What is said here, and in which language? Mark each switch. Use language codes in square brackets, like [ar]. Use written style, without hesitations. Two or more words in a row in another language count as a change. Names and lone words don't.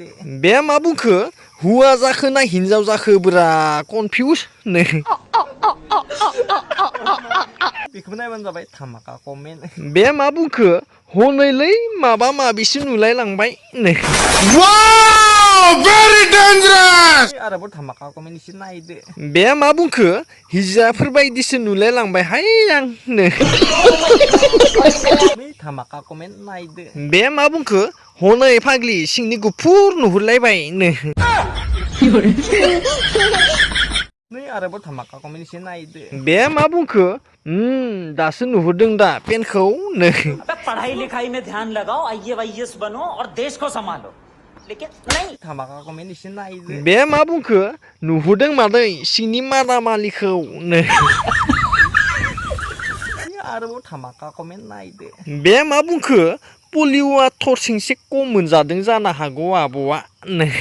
[brx] बे मा बुंखो हुवा जाखो ना हिनजाव जाखो ब्रा कनफिउस नो। बेखौबो नायबानो जाबाय धामाका कमेन्ट। बे मा बुंखो हनैलै माबा माबिसो नुलाय लांबाय नो। [en] wow very dangerous. [brx] आरोबाव धामाका कमेन्ट एसे नायदो। बे मा बुंखो हिजाफोर बायदिसो नुलाय लांबाय हाय आं नो। धामाका कमेन्ट नायदो। बे मा बुंखो हनै फाग्लि सिंनि गुफुर नुहुरलायबाय नो। नै आरोबाव धामाका कमेन्ट एसे नायदो। बे मा बुंखो दासो नुहुरदों दा पेनखौ नो। [hi] पढ़ाई लिखाई में ध्यान लगाओ IAS बनो और देश को संभालो लेकिन नहीं। [brx] धामाका कमेन्ट एसे नायदो। बे मा बुंखो नुहुरदों मादै सिंनि मादामालिखौ नो। आरोबाव धामाका कमेन्ट नायदो। बे मा बुंखो पलिअआ थरसिंसे खम मोनजादों जानो हागौ आब'आ नो।